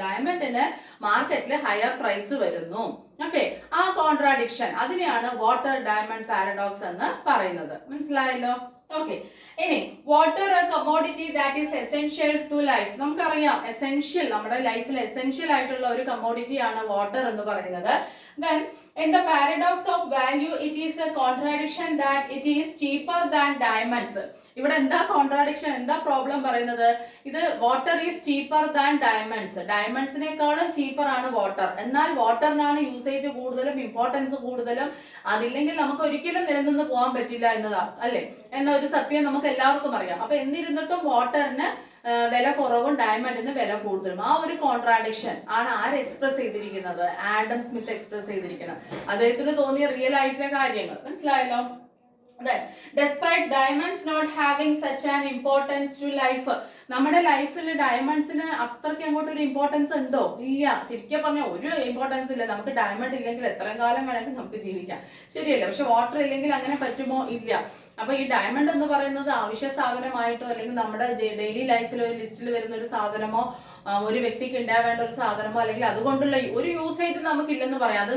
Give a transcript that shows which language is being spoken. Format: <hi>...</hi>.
<ml>ഡയമണ്ടിന് മാർക്കറ്റിൽ higher price വരുന്നു. Okay, ആ കോൺട്രാഡിക്ഷൻ, അതിനെയാണ് വാട്ടർ ഡയമണ്ട് പാരഡോക്സ് എന്ന് പറയുന്നത്. മനസ്സിലായല്ലോ?</ml> <en>Okay, ഇനി water commodity that is essential to life.</en> <ml>നമുക്കറിയാം എസെൻഷ്യൽ, നമ്മുടെ ലൈഫിൽ എസെൻഷ്യൽ ആയിട്ടുള്ള ഒരു കമ്മോഡിറ്റി ആണ് വാട്ടർ എന്ന് പറയുന്നത്.</ml> <en>Then in the paradox of value it is a contradiction that it is cheaper than diamonds.</en> <ml>ഇവിടെ എന്താ കോൺട്രാഡിക്ഷൻ, എന്താ പ്രോബ്ലം പറയുന്നത്? ഇത്</ml> <en>Water is cheaper than diamonds.</en> <ml>ഡയമണ്ട്സിനേക്കാളും cheaper ആണ് വാട്ടർ. എന്നാൽ വാട്ടറിനാണ് യൂസേജ് കൂടുതലും, ഇമ്പോർട്ടൻസ് കൂടുതലും. അതില്ലെങ്കിൽ നമുക്ക് ഒരിക്കലും നിലനിന്ന് പോകാൻ പറ്റില്ല എന്നതാണ് അല്ലെ എന്നൊരു സത്യം നമുക്ക് എല്ലാവർക്കും അറിയാം. അപ്പൊ എന്നിരുന്നിട്ടും വാട്ടറിന് വില കുറവും ഡയമണ്ടിന് വില കൂടുതലും. ആ ഒരു കോൺട്രാഡിക്ഷൻ ആണ് ആര് എക്സ്പ്രസ് ചെയ്തിരിക്കുന്നത്? ആഡം സ്മിത്ത് എക്സ്പ്രസ് ചെയ്തിരിക്കുന്നത്. അദ്ദേഹത്തിന് തോന്നിയ റിയൽ ആയിട്ടുള്ള കാര്യങ്ങൾ. മനസ്സിലായല്ലോ?</ml> <en>Despite diamonds not having such an importance to life,</en> <ml>നമ്മുടെ ലൈഫിൽ ഡയമണ്ട്സിന് അത്രയ്ക്ക് അങ്ങോട്ട് ഒരു ഇമ്പോർട്ടൻസ് ഉണ്ടോ? ഇല്ല. ശരിക്കും പറഞ്ഞാൽ ഒരു ഇമ്പോർട്ടൻസ് ഇല്ല. നമുക്ക് ഡയമണ്ട് ഇല്ലെങ്കിൽ എത്രയും കാലം വേണമെങ്കിൽ നമുക്ക് ജീവിക്കാം, ശരിയല്ല? പക്ഷെ വാട്ടർ ഇല്ലെങ്കിൽ അങ്ങനെ പറ്റുമോ? ഇല്ല. അപ്പൊ ഈ ഡയമണ്ട് എന്ന് പറയുന്നത് അവശ്യ സാധനമായിട്ടോ അല്ലെങ്കിൽ നമ്മുടെ ഡെയിലി ലൈഫിൽ ഒരു ലിസ്റ്റിൽ വരുന്ന ഒരു സാധനമോ, ഒരു വ്യക്തിക്ക് ഉണ്ടാവേണ്ട ഒരു സാധനമോ, അല്ലെങ്കിൽ അതുകൊണ്ടുള്ള ഒരു യൂസേജ് നമുക്കില്ലെന്ന് പറയാം.</ml>